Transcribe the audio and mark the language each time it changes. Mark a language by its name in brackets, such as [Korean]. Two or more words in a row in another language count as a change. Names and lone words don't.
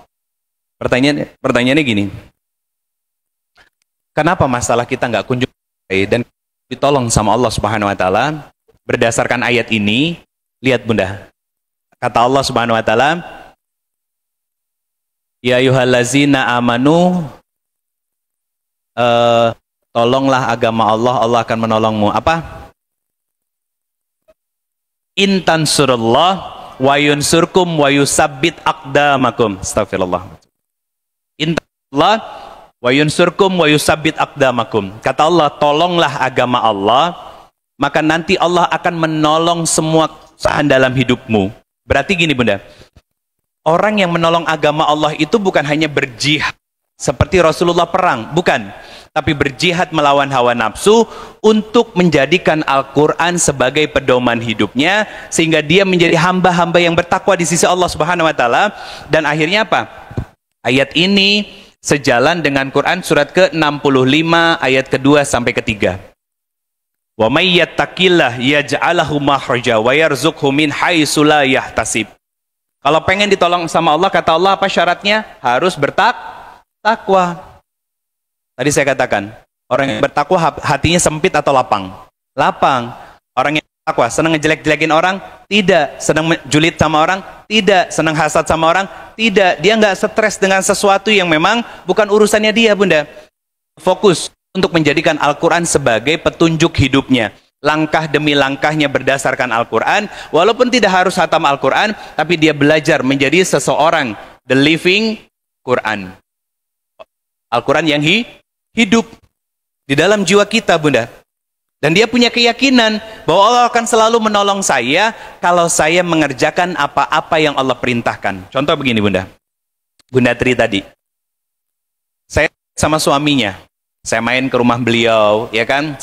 [Indonesian] Pertanyaannya gini, kenapa masalah kita nggak kunjung dan ditolong sama Allah [Arabic] سبحانه وتعالى? [Indonesian] Berdasarkan ayat ini, lihat Bunda. Kata Allah [Arabic] سبحانه وتعالى، يا أيها الذين آمنوا, [Indonesian] tolonglah agama Allah, Allah akan menolongmu. Apa? [Arabic] إن تنصروا الله وينصركم ويثبت أقدامكم. Astagfirullah. إن تنصروا الله وينصركم ويثبت أقدامكم. [Indonesian] Kata Allah, tolonglah agama Allah, maka nanti Allah akan menolong semua kesusahan dalam hidupmu. Berarti gini Bunda, orang yang menolong agama Allah itu bukan hanya berjihad seperti Rasulullah perang, bukan, tapi berjihad melawan hawa nafsu untuk menjadikan Al-Quran sebagai pedoman hidupnya, sehingga dia menjadi hamba-hamba yang bertakwa di sisi Allah [Arabic] سبحانه وتعالى. [Indonesian] Dan akhirnya apa? Ayat ini sejalan dengan Quran surat ke-65 ayat kedua sampai ketiga. [Arabic] ومن يتق الله يجعله مخرجا ويرزقه من حيث لا يحتسب. [Indonesian] Kalau pengen ditolong sama Allah, kata Allah apa syaratnya? Harus bertakwa. Tadi saya katakan, orang yang bertakwa hatinya sempit atau lapang? Lapang. Orang yang bertakwa senang ngejelek-jelekin orang? Tidak. Senang julid sama orang? Tidak. Senang hasad sama orang? Tidak. Dia nggak stres dengan sesuatu yang memang bukan urusannya dia, Bunda. Fokus untuk menjadikan Al-Quran sebagai petunjuk hidupnya. Langkah demi langkahnya berdasarkan Al-Quran. Walaupun tidak harus hatam Al-Quran, tapi dia belajar menjadi seseorang, [English] the living Quran. [Indonesian] Al-Quran yang hidup di dalam jiwa kita, Bunda. Dan dia punya keyakinan bahwa Allah akan selalu menolong saya kalau saya mengerjakan apa-apa yang Allah perintahkan. Contoh begini Bunda. Bunda Tri tadi, saya sama suaminya, Saya main ke rumah beliau, ya kan?